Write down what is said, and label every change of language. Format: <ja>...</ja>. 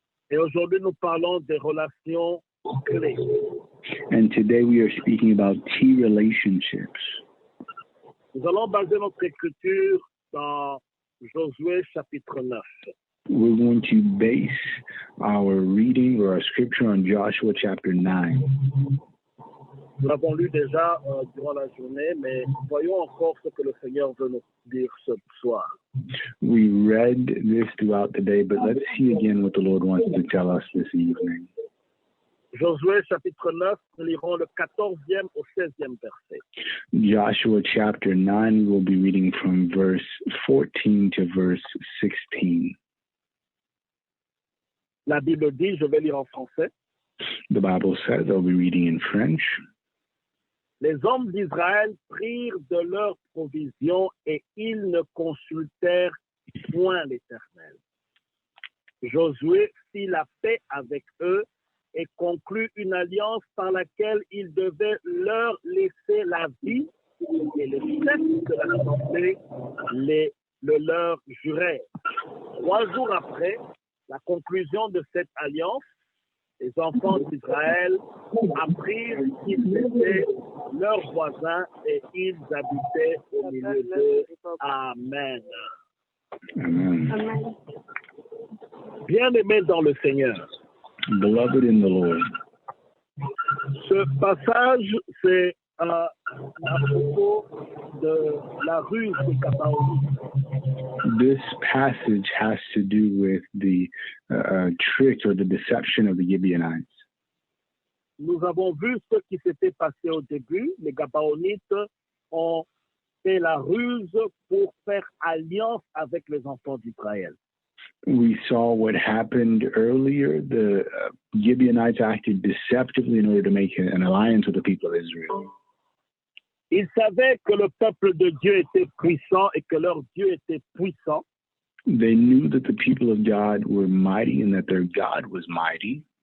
<fr>Et aujourd'hui, nous parlons des relations clés.</fr> <en>And today we are speaking about key relationships.</en> <fr>Nous allons baser notre écriture dans Josué chapitre 9.</fr> <en>We're going to base our reading or our scripture on Joshua chapter 9.</en> <fr>Nous l'avons lu déjà durant la journée, mais voyons encore ce que le Seigneur veut nous dire ce soir.</fr> <en>We read this throughout the day, but let's see again what the Lord wants to tell us this evening.</en> <fr>Josué chapitre 9, nous lirons le 14e au 16e verset.</fr> <en>Joshua chapter 9, we'll be reading from verse 14 to verse 16.</en> <fr>La Bible dit, je vais lire en français,</fr> <en>The Bible says, I'll be reading in French.</en> <fr>les hommes d'Israël prirent de leurs provisions et ils ne consultèrent point l'Éternel. Josué fit la paix avec eux et conclut une alliance par laquelle il devait leur laisser la vie et les chefs de l'assemblée le leur jurèrent. 3 jours après la conclusion de cette alliance, les enfants d'Israël apprirent qu'ils étaient leurs voisins et ils habitaient au milieu d'eux. Amen. Amen. Bien-aimés dans le Seigneur,</fr> <en>Beloved in the Lord.</en> <fr>ce passage, c'est à propos de la ruse de Gabaon.</fr> <en>This passage has to do with the trick or the deception of the Gibeonites.</en> <fr>Nous avons vu ce qui s'était passé au début. Les Gabaonites ont fait la ruse pour faire alliance avec les enfants d'Israël.</fr> <en>We saw what happened earlier. The Gibeonites acted deceptively in order to make an alliance with the people of Israel.</en> <fr>Ils savaient que le peuple de Dieu était puissant et que leur Dieu était puissant.</fr> <en>They knew that the people of God were mighty and that their God was mighty.</en>